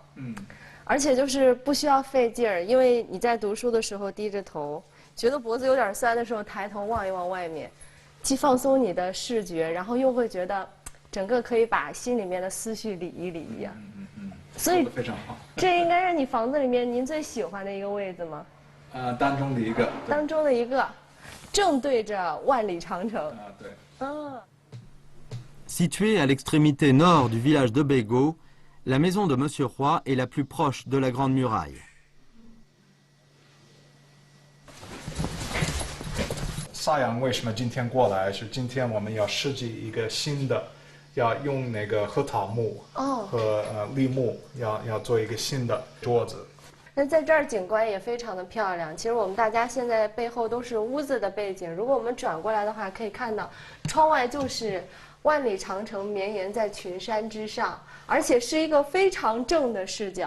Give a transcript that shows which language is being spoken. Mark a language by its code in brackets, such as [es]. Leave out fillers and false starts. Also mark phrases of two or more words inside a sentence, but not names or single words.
[zh] 而且就是不需要费劲儿，因为你在读书的时候低着头，觉得脖子有点酸的时候抬头望一望外面，既放松你的视觉，然后又会觉得整个可以把心里面的思绪理一理一样。所以非常好。这应该是你房子里面您最喜欢的一个位置吗？当中的一个。当中的一个。正对着万里长城。 [fr] Située à l'extrémité nord du village de Bego, la maison de Monsieur Roy est la plus proche de la Grande Muraille. [zh] 萨阳为什么今天过来？是今天我们要设计一个新的，要用那个核桃木和栗木，要做一个新的桌子。那在这儿景观也非常的漂亮。其实我们大家现在背后都是屋子的背景，如果我们转过来的话，可以看到窗外就是万里长城绵延在群山之上，而且是一个非常正的视角。